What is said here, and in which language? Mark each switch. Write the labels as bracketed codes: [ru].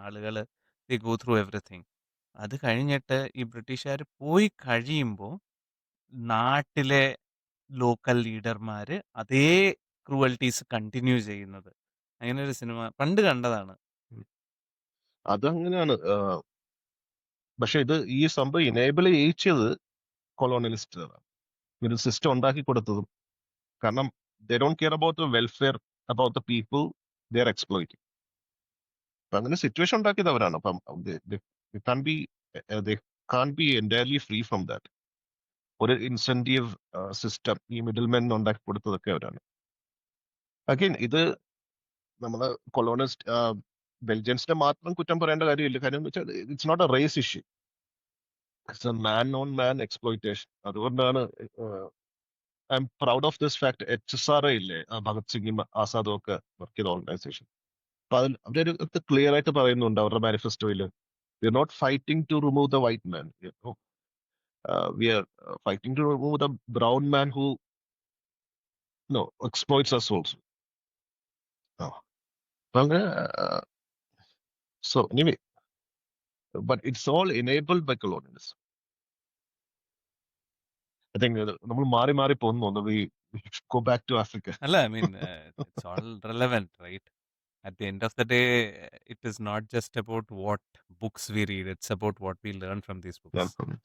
[ml] ആളുകൾ [en] The go through everything. [ml] അത് കഴിഞ്ഞിട്ട് ഈ ബ്രിട്ടീഷുകാർ പോയി കഴിയുമ്പോൾ നാട്ടിലെ ലോക്കൽ ലീഡർമാര് അതേ ക്രൂവൽറ്റീസ് കണ്ടിന്യൂ ചെയ്യുന്നത്. അങ്ങനെ ഒരു സിനിമ പണ്ട് കണ്ടതാണ്. അതങ്ങനെയാണ്. പക്ഷെ ഈ സംഭവം ഇനേബിൾ ചെയ്യിച്ചത് കൊളോണിയലിസ്റ്റുകളാണ്. ഒരു സിസ്റ്റം ഉണ്ടാക്കി കൊടുത്തതും. കാരണം [en] they don't care about the welfare, about the people they are exploiting. [ml] അപ്പൊ അങ്ങനെ സിറ്റുവേഷൻ ഉണ്ടാക്കിയതവരാണ്. അപ്പം [en] they can't be entirely free from that. [ml] ഒരു ഇൻസെന്റീവ് സിസ്റ്റം ഈ മിഡിൽ മെൻ ഉണ്ടാക്കി കൊടുത്തതൊക്കെ അവരാണ്. അഗൈൻ ഇത് നമ്മള് കൊളോണിസ്റ്റ് ബെൽജിയൻസിനെ മാത്രം കുറ്റം പറയേണ്ട കാര്യമില്ല. കാര്യം എന്ന് വെച്ചാൽ [en] It's not a race issue, it's a man on man exploitation. [ml] അതുകൊണ്ടാണ് [en] I'm proud of this fact. [ml] HSRA ഇല്ലേ, ഭഗത് സിംഗും ആസാദും ഒക്കെ വർക്ക് ചെയ്ത ഓർഗനൈസേഷൻ. അപ്പൊ അവരൊരു ക്ലിയർ ആയിട്ട് പറയുന്നുണ്ട് അവരുടെ മാനിഫെസ്റ്റോയില്, [en] We are not fighting to remove the white man, we are fighting to remove the brown man who exploits us also. [ml] അപ്പൊ അങ്ങനെ [en] so anyway, but it's all enabled by colonialism. I think [ml] നമ്മൾ മാറി പോകുന്നു. [en] We should go back to Africa. [ml] അല്ല, [en] I mean, it's all relevant, right? At the end of the day, it is not just about what books we read, it's about what we learn from these books.